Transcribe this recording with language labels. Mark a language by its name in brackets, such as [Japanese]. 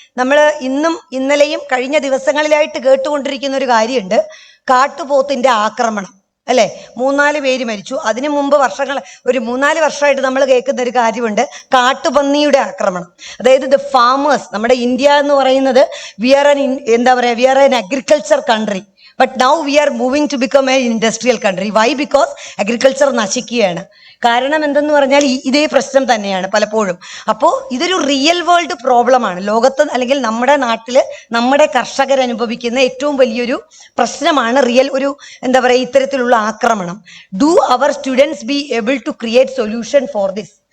[Malayalam] നമ്മൾ ഇന്നും ഇന്നലെയും കഴിഞ്ഞ ദിവസങ്ങളിലായിട്ട് കേട്ടുകൊണ്ടിരിക്കുന്ന ഒരു കാര്യമുണ്ട്, കാട്ടുപോത്തിന്റെ ആക്രമണം അല്ലെ. 3-4 പേര് മരിച്ചു. അതിനു മുമ്പ് ഒരു 3-4 വർഷമായിട്ട് നമ്മൾ കേൾക്കുന്ന ഒരു കാര്യമുണ്ട്, കാട്ടുപന്നിയുടെ ആക്രമണം. [English] അതായത് the farmers, [Malayalam] നമ്മുടെ ഇന്ത്യ എന്ന് പറയുന്നത് [English] We are an agriculture country. But now we are moving to become an industrial country. Why? Because agriculture നശിക്കുകയാണ്. [Malayalam] കാരണം എന്തെന്ന് പറഞ്ഞാൽ ഇതേ പ്രശ്നം തന്നെയാണ് പലപ്പോഴും. അപ്പോൾ ഇതൊരു റിയൽ വേൾഡ് പ്രോബ്ലമാണ്. ലോകത്ത് അല്ലെങ്കിൽ നമ്മുടെ നാട്ടില് നമ്മുടെ കർഷകർ അനുഭവിക്കുന്ന ഏറ്റവും വലിയൊരു പ്രശ്നമാണ് ഇത്തരത്തിലുള്ള ആക്രമണം. [English] Do our students be able to create solution for this?